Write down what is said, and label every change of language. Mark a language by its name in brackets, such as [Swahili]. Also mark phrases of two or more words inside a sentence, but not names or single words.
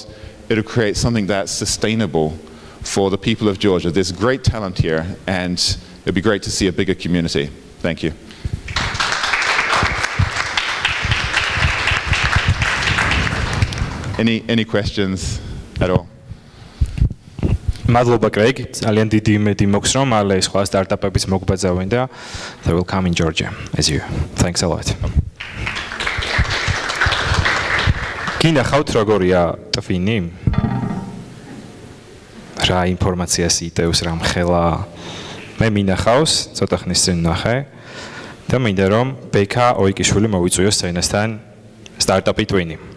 [English] It'll create something that's sustainable for the people of Georgia. There's great talent here, and it'd be great to see a bigger community. Thank you. Any questions at all? [Georgian] მადლობა კრეიგ, ძალიან დიდი იმედი მოქვს რომ მალე სხვა სტარტაპების მოგბაძავენ და [English] they will come in Georgia as you. Thanks a lot. [Georgian] გინახავთ როგორია ტვინი? რა ინფორმაციას იტევს, რა მხელა? მე მინახავს, ცოტა ხნის წინ ნახე და მინდა რომ ბექა ოიკიშვილი მოვიწვიოს სცენასთან სტარტაპი ტვინი.